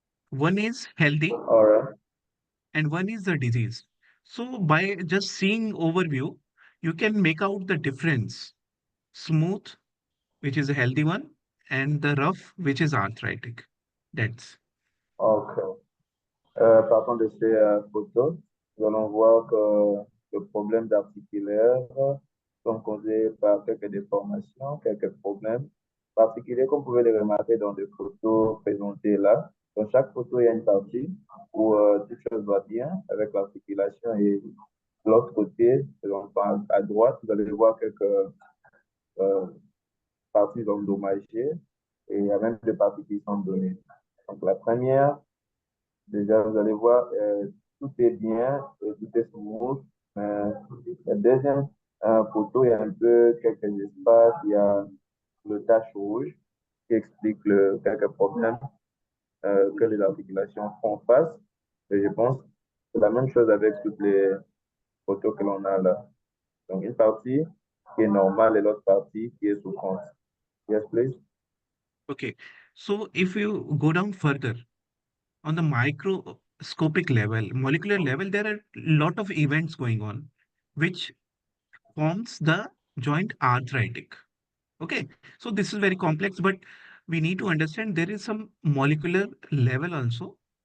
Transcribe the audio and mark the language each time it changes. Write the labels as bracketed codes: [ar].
[en] One is healthy All right. and one is the disease. So by just seeing overview, you can make out the difference. Smooth, which is a healthy one, and the rough, which is arthritic. That's OK. [fr] Partant de ces photos, nous allons voir que le problème d'articulaire sont causés par quelques déformations, quelques problèmes. particuliers qu'on pouvait les remarquer dans des photos présentées là. Dans chaque photo, il y a une partie où toute chose va bien avec l'articulation et de l'autre côté, donc à droite, vous allez voir quelques euh, parties endommagées et il y a même des parties qui sont données. Donc la première, déjà, vous allez voir, tout est bien, et tout est smooth. La deuxième photo, il y a un peu quelques espaces, il y a le tache rouge qui explique quelques problèmes que les articulations font face. Et je pense que c'est la même chose avec toutes les photos que l'on a là. Donc, une partie qui est normale et l'autre partie qui est souffrante. [en] Yes, please. Okay. So if you go down further on the microscopic level, molecular level, there are a lot of events going on, which forms the joint arthritic. Okay. So this is very complex, but we need to understand there is some molecular level also.